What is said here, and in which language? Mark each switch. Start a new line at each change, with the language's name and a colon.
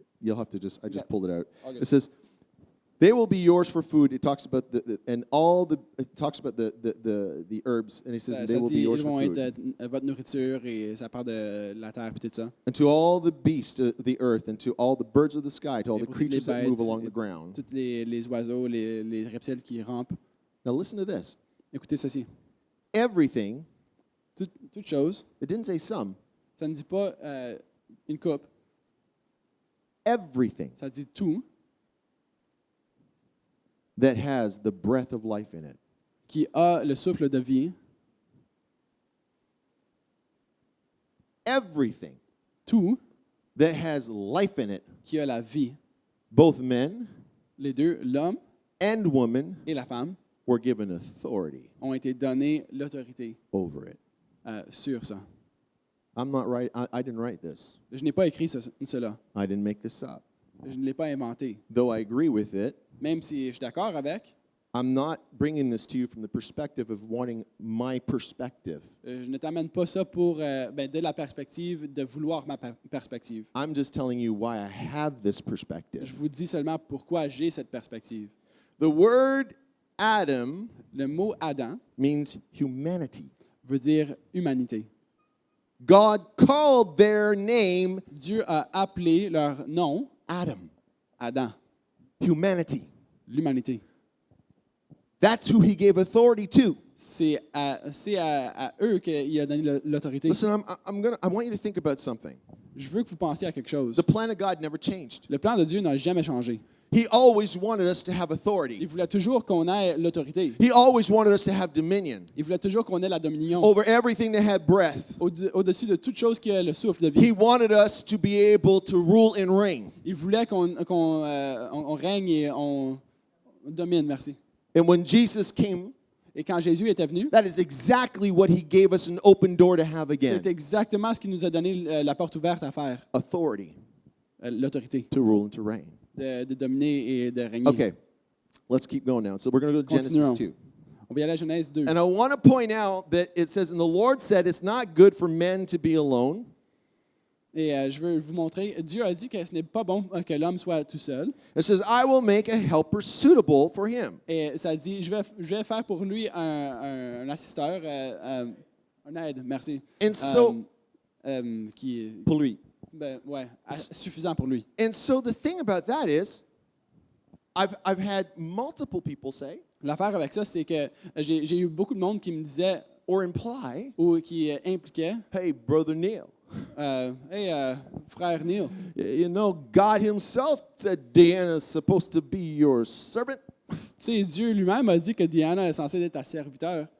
English: You'll have to I just pulled it out. Okay. It says, they will be yours for food. It talks about it talks about the herbs, and he says,
French: Ça,
English: and
French: ça
English: they will be
French: dit,
English: yours
French: ils
English: for
French: vont
English: food.
French: être votre nourriture et ça parle de la terre et tout ça.
English: And to all the beasts of the earth, and to all the birds of the sky, to all
French: Et
English: the
French: pour toutes les
English: creatures that move
French: bêtes,
English: along
French: et
English: the ground.
French: Tous les oiseaux, les reptiles qui rampent.
English: Now listen to this.
French: Écoutez ceci.
English: Everything,
French: Toute chose,
English: it didn't say some,
French: ça ne dit pas une coupe,
English: everything
French: ça dit tout
English: that has the breath of life in it.
French: qui a le souffle de vie,
English: Everything
French: tout
English: that has life in it,
French: qui a la vie.
English: both men
French: Les deux, l'homme
English: and women,
French: et la femme,
English: were given authority
French: ont été donnés l'autorité
English: over it.
French: sur ça.
English: I'm not right. I didn't write this.
French: Je n'ai pas écrit cela.
English: I didn't make this up.
French: Je ne l'ai pas inventé.
English: Though I agree with it,
French: Même si je suis d'accord avec,
English: I'm not bringing this to you from the perspective of wanting my perspective.
French: je ne t'amène pas ça pour de la perspective de vouloir ma perspective.
English: I'm just telling you why I have this perspective.
French: Je vous dis seulement pourquoi j'ai cette perspective.
English: The word Adam
French: Le mot Adam
English: means humanity.
French: veut dire humanité.
English: God called their name
French: Dieu a appelé leur nom
English: Adam,
French: Adam,
English: humanity.
French: l'humanité.
English: That's who he gave authority to.
French: C'est à eux qu'il a donné l'autorité.
English: Listen, I want you to think about something.
French: Je veux que vous pensiez à quelque chose.
English: The plan of God never changed.
French: Le plan de Dieu n'a jamais changé.
English: He always wanted us to have
French: Il
English: authority.
French: voulait toujours qu'on ait l'autorité.
English: He always wanted us to have dominion
French: Il voulait toujours qu'on ait la dominion
English: over everything that had breath.
French: au-dessus de toute chose qui a le souffle de vie.
English: He wanted us to be able to rule and reign.
French: Il voulait qu'on règne et on domine, merci.
English: And when Jesus came,
French: Et quand Jésus était venu,
English: that is exactly what he gave us an open door to have
French: c'est
English: again.
French: exactement ce qui nous a donné la porte ouverte à faire,
English: Authority
French: l'autorité,
English: to rule and to reign.
French: de dominer et de régner.
English: Okay, let's keep going now. So we're going to go to Genesis
French: Continuons.
English: 2.
French: On va y aller à Genèse 2.
English: And I want to point out that it says, and the Lord said, it's not good for men to be alone.
French: Et je veux vous montrer, Dieu a dit que ce n'est pas bon que l'homme soit tout seul.
English: It says, I will make a helper suitable for him.
French: Et ça dit, je vais faire pour lui un assisteur, un aide, merci.
English: And so,
French: Qui est pour lui. suffisant pour lui.
English: And so the thing about that is, I've had multiple people say,
French: L'affaire avec ça, c'est que j'ai eu beaucoup de monde qui me disait
English: or imply,
French: ou qui impliquait,
English: hey, Brother Neil,
French: hey, frère Neil,
English: you know, God himself said Deanna's supposed to be your servant.
French: tu sais, Dieu lui-même a dit que Diana est censée être ta serviteur,